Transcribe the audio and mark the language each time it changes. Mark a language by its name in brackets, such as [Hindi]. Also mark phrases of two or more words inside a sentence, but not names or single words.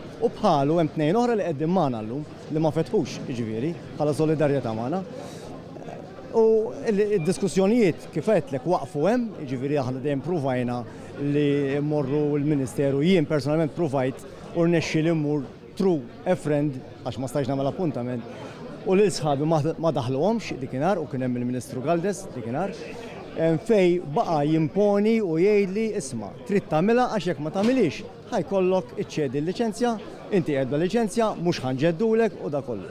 [Maltese] U bħalu hemm tnejn oħra li qegħdin magħna llum li ma fetħux jiġifieri bħala solidarjetà magħna. U d-diskussjonijiet kif għedlek waqfu hemm, jiġifieri aħna dejjem pruvajna li mmorru l-Ministeru, jien personalment pruvajt u rnexxi li mmur [English] through a friend [Maltese] għax ma stajx nagħmel appuntament. U lil sħabi ma daħluhomx dikinhar u kien hemm il-Ministru Galdes dikinhar fej baqa' jimponi u jgħidli isma' trid tagħmilha għax jekk ma tagħmilix ħajkollok iċċedi l-liċenzja, inti qiegħed bl-liċenzja mhux ħanġeddulek u da kollu.